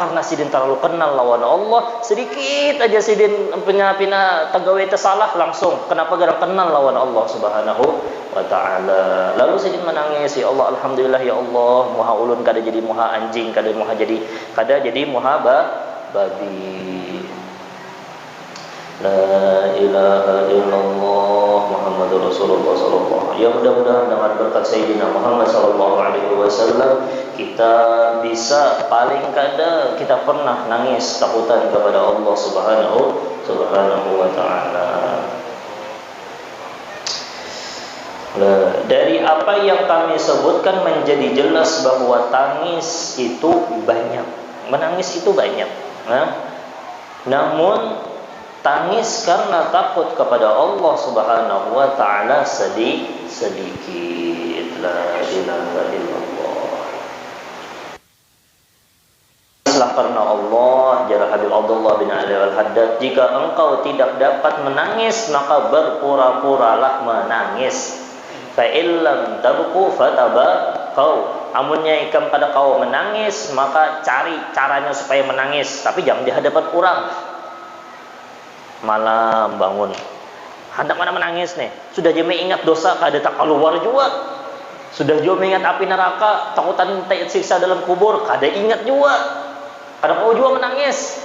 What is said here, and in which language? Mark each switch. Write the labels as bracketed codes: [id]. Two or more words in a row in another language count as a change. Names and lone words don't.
[bjn] Karena Sidin terlalu kenal lawan Allah. Sedikit aja Sidin pina tagawe tersalah langsung. Kenapa? Gara kenal lawan Allah [ar] سبحانه وتعالى. [bjn] Lalu Sidin menangis, [ar] يا الله الحمد لله يا الله, [bjn] muha ulun kada jadi muha anjing, kada jadi muha babi. [ar] لا إله إلا الله محمد رسول الله صلى الله عليه وسلم. [id] Ya mudah-mudahan dengan berkat Sayyidina Muhammad [ar] صلى الله عليه وسلم [id] kita bisa paling kada kita pernah nangis takutan kepada Allah [ar] سبحانه وتعالى. [id] Dari apa yang kami sebutkan menjadi jelas bahwa tangis itu banyak, menangis itu banyak. Namun tangis karena takut kepada Allah [ar] سبحانه وتعالى [id] sedikit. [ar] لا إله إلا الله. [id] Tangislah karena Allah, jara Habib Abdullah bin Ali Al-Haddad, jika engkau tidak dapat menangis maka berpura-puralah menangis. [ar] فإن لم تبكوا فتباكوا. [bjn] Amunnya ikam pada kau menangis, maka cari caranya supaya menangis, tapi jangan di hadapan orang. Malam bangun hendak mana menangis nih, sudah je ingat dosa kada tak keluar juga, sudah je ingat api neraka takutan siksa dalam kubur kada ingat juga, kada kau juga menangis.